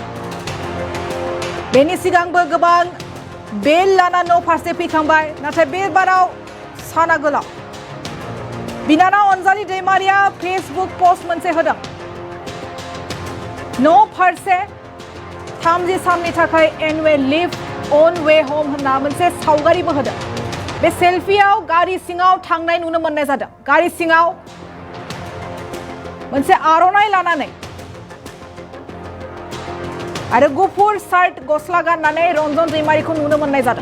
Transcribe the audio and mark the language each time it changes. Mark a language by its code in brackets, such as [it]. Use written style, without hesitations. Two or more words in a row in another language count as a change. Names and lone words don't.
[brx] बेनि सिगांबो गोबां बेल लाना न' फारसे फैखांबाय नाथाय बे बाराव साना गोलाव। बिनानाव अनजालि दैमारिया फेसबुक पोस्ट मोनसे होदों न' फारसे 30 साननि थाखाय [en] annual leave on way home [brx] होनना मोनसे सावगारिबो होदों। बे सेल्फियाव गारि सिङाव थांनाय नुनो मोननाय जादों। गारि सिङाव मोनसे आर'नाइ लानानै आरो गुफुर शार्ट गस्ला गाननानै रन्जन दैमारिखौ नुनो मोननाय जादों।